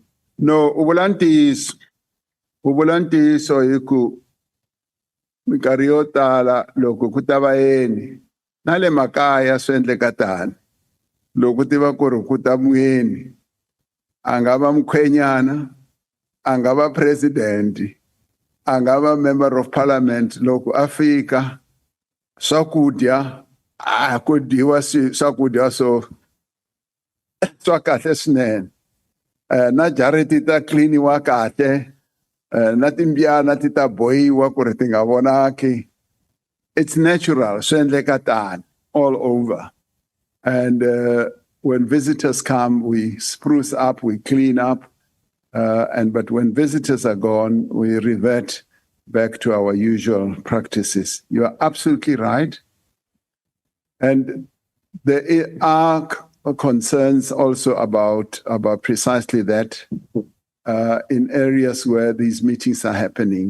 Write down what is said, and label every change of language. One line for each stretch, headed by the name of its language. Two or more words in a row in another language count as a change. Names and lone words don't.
Tsonga: No, u vula ntiyiso hi ku minkarhi yo tala loko ku ta vayeni na le makaya swi endleka tani, loko ti va ku ri ku ta muyeni a nga va mukhwenyana, a nga va president, a nga va
English: member of parliament,
Tsonga: loko a fika swakudya a ku dyiwa swakudya swa kahle swinene, na jareti ta cleaniwa kahle, na timbyana ti ta bohiwa ku ri ti nga vonaki.
English: It's natural,
Tsonga: swi endleka tani
English: all over. And when visitors come, we spruce up, we clean up, but when visitors are gone, we revert back to our usual practices. You are absolutely right. And there are concerns also about precisely that in areas where these meetings are happening.